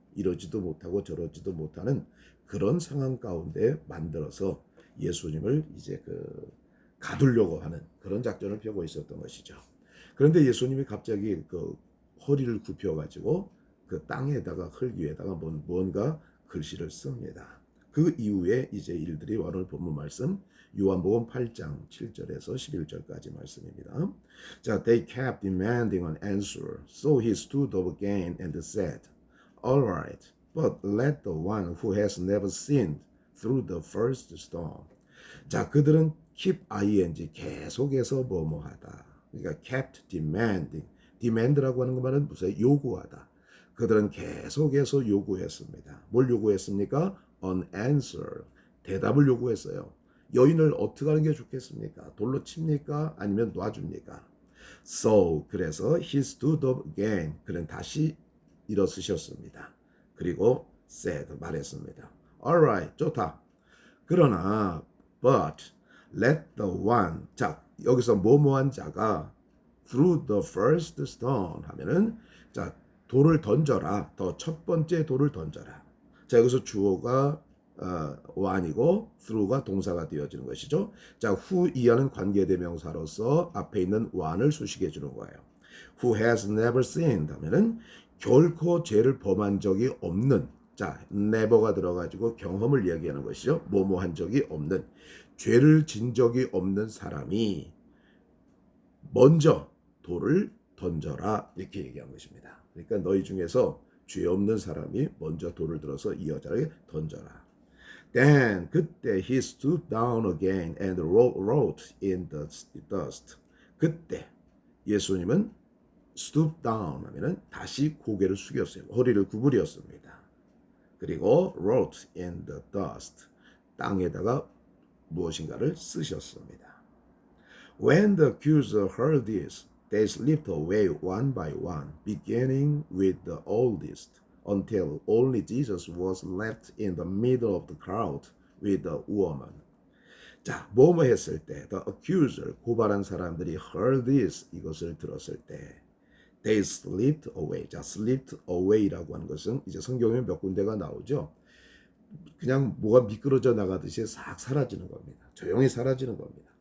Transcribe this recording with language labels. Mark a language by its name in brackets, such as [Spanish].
[Korean] 이러지도 못하고 저러지도 못하는 그런 상황 가운데 만들어서 예수님을 이제 가두려고 하는 그런 작전을 펴고 있었던 것이죠. 그런데 예수님이 갑자기 그 허리를 굽혀 가지고 그 땅에다가 흙 위에다가 뭔가 글씨를 씁니다. 그 이후에 이제 일들이 오늘 본문 말씀 요한복음 8장 7절에서 11절까지 말씀입니다. [English] 자, they kept demanding an answer, so he stood up again and said, "All right, but let the one who has never sinned through the first stone." [Korean] 자, 그들은 keep ing 계속해서 뭐뭐하다. [English] 그러니까 kept demanding. [Korean] demand라고 하는 말은 무슨 요구하다. 그들은 계속해서 요구했습니다. 뭘 요구했습니까? An answer. 대답을 요구했어요. 여인을 어떻게 하는 게 좋겠습니까? 돌로 칩니까? 아니면 놔줍니까? [English] So, [Korean] 그래서 [English] he stood up again. [Korean] 그는 다시 일어서셨습니다. 그리고 said, 말했습니다. Alright, 좋다. 그러나 [English] but let the one, [Korean] 자, 여기서 뭐뭐한 자가 [English] through the first stone [Korean] 하면은, 자, 돌을 던져라. 더 첫 번째 돌을 던져라. 자, 여기서 주어가 one이고 through가 동사가 되어지는 것이죠. 자, who 이하는 관계대명사로서 앞에 있는 one을 수식해 주는 거예요. [English] who has never sinned [Korean] 하면은 결코 죄를 범한 적이 없는, 자, never가 들어가지고 경험을 이야기하는 것이죠. 뭐뭐 한 적이 없는, 죄를 진 적이 없는 사람이 먼저 돌을 던져라, 이렇게 얘기한 것입니다. 그러니까 너희 중에서 죄 없는 사람이 먼저 돌을 들어서 이 여자에게 던져라. [English] Then [Korean] 그때 [English] he stooped down again and wrote in the dust. [Korean] 그때 예수님은 stoop down 하면은 다시 고개를 숙였어요. 허리를 구부렸습니다. 그리고 [English] wrote in the dust. [Korean] 땅에다가 무엇인가를 쓰셨습니다. [English] When the accuser heard this, they slipped away one by one, beginning with the oldest, until only Jesus was left in the middle of the crowd with the woman. [Korean] 자, 뭐뭐 했을 때, [English] the accuser, [Korean] 고발한 사람들이 [English] heard this, [Korean] 이것을 들었을 때, [English] they slipped away. [Korean] 자, slipped away라고 하는 것은 이제 성경에 몇 군데가 나오죠. 그냥 뭐가 미끄러져 나가듯이 싹 사라지는 겁니다. 조용히 사라지는 겁니다.